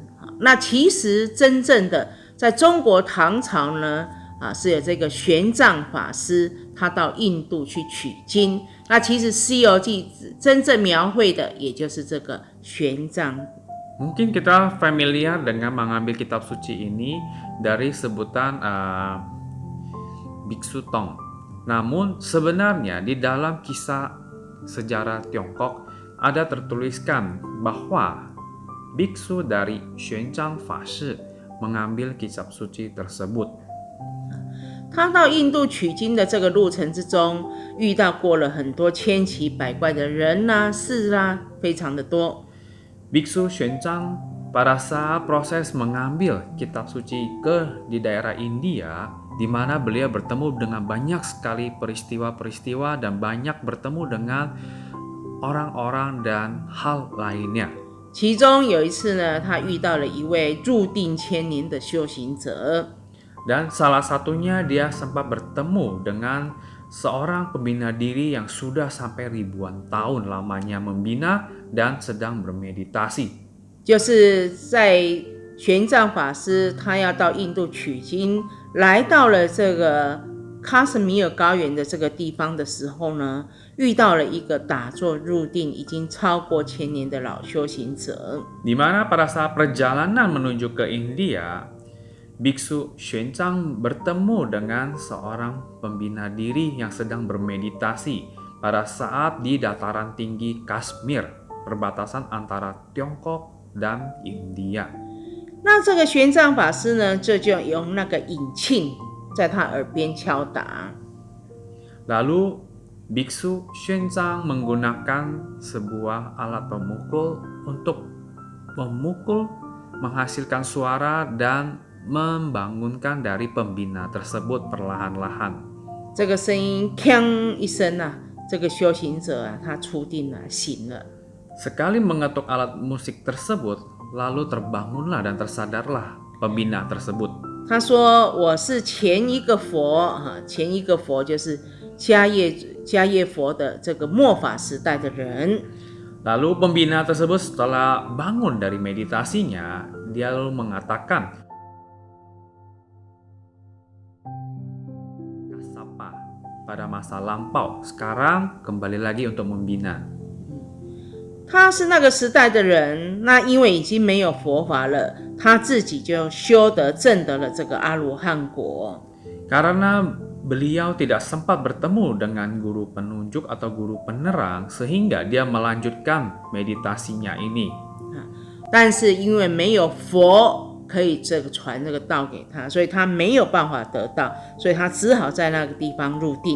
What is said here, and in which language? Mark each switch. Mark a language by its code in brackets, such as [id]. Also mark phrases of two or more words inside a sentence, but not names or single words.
[zh] 那其实真正的在中国唐朝呢，是有这个玄奘法师，他到印度去取经。那其实《西游记》真正描绘的，也就是这个玄奘。 [id] Mungkin kita familiar dengan mengambil kitab suci ini dari sebutan Biksu Tong. Namun sebenarnya di dalam kisah sejarah Tiongkok ada tertuliskan bahwa biksu dari Xuanzang Fashi mengambil kitab suci tersebut. [zh] 他到印度取经的这个路程之中，遇到过了很多千奇百怪的人事非常的多。 [id] Biksu Xuanzang pada saat proses mengambil kitab suci di daerah India, di mana beliau bertemu dengan banyak sekali peristiwa-peristiwa dan banyak bertemu dengan orang-orang dan hal lainnya. [zh] 其中有一次呢，他遇到了一位入定千年的修行者。 [id] Dan salah satunya dia sempat bertemu dengan seorang pembina diri yang sudah sampai ribuan tahun lamanya membina dan sedang bermeditasi. [zh] 就是在玄奘法师他要到印度取经，来到了这个喀什米尔高原的这个地方的时候呢，遇到了一个打坐入定已经超过1000年的老修行者。 [id] Di mana pada saat perjalanan menuju ke India, Biksu Xuanzang bertemu dengan seorang pembina diri yang sedang bermeditasi pada saat di dataran tinggi Kashmir, perbatasan antara Tiongkok dan India. [zh] 那这个玄奘法师呢，这就用那个引磬在他耳边敲打。 [id] Lalu Biksu Xuanzang menggunakan sebuah alat pemukul untuk memukul, menghasilkan suara dan membangunkan dari pembina tersebut perlahan-lahan. [zh] 这个声音锵一声这个修行者他出定了，醒了。 [id] Sekali mengetuk alat musik tersebut, lalu terbangunlah dan tersadarlah pembina tersebut. [zh] 他说：“我是前一个佛前一个佛就是迦叶佛的这个末法时代的人。” [id] Lalu pembina tersebut setelah bangun dari meditasinya, dia lalu mengatakan, Kasapa pada masa lampau, sekarang kembali lagi untuk membina. [zh] 他是那个时代的人，那因为已经没有佛法了，他自己就修得证得了这个阿罗汉果。 [id] Karena beliau tidak sempat bertemu dengan guru penunjuk atau guru penerang, sehingga dia melanjutkan meditasinya ini. [zh] 但是因为没有佛可以传这个道给他，所以他没有办法得到，所以他只好在那个地方入定。